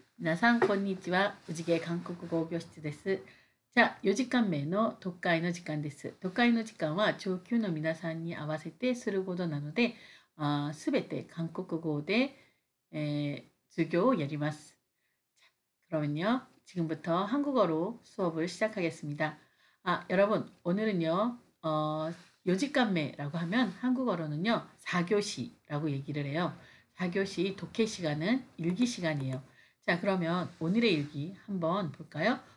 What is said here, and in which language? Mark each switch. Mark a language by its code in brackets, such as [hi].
[ja] 미나상 konnichiwa. [ko] 무지개 한국어 교실 [ja] です. 자, 4時間目の読解の時間です。読解の時間は上級の皆さんに合わせてすることなので、すべて韓国語で、授業をやります. [ko] 자, 그러면요. 지금부터 한국어로 수업을 시작하겠습니다. 여러분, 오늘은요. [ja] 4時間目 [ko] 라고 하면 한국어로는요. 4교시라고 얘기를 해요. 4교시 독해 시간은 일기 시간이에요. 자, 그러면 오늘의 일기 한번 볼까요?